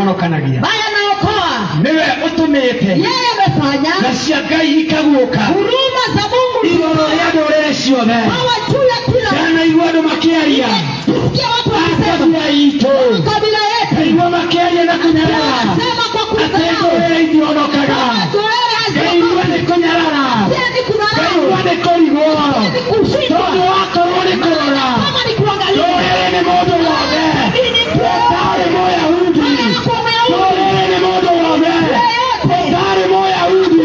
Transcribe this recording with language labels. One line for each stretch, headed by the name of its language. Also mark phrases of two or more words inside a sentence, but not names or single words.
Kikuyu: hokanagia
Swahili: baya naokoa.
Kikuyu: niwe utumite
Swahili: Yeye amefanya
Kikuyu: na cia Ngai ikaguka
Swahili: huruma za Mungu
Kikuyu: igoro ya ndũrĩrĩ ciothe.
Swahili: hawa juu ya kila
Kikuyu: Ndanaigua andũ makĩaria
Swahili: tusikia watu wakisema
Kikuyu: kabila itũ,
Swahili: kabila yetu
Kikuyu: ndaigua makĩaria na kũnyarara
Swahili: sema kwa
Kikuyu: atĩ
Swahili: kudharau
Kikuyu: ndũrĩrĩ itionokaga. Ndaigua nĩ kũnyarara, ndaigua nĩ kũrigwo tondũ wakorwo nĩ kũrora ndũrĩrĩ nĩ mũndũ wothe ũtarĩ Mũyahudi, ndũrĩrĩ nĩ mũndũ wothe ũtarĩ Mũyahudi.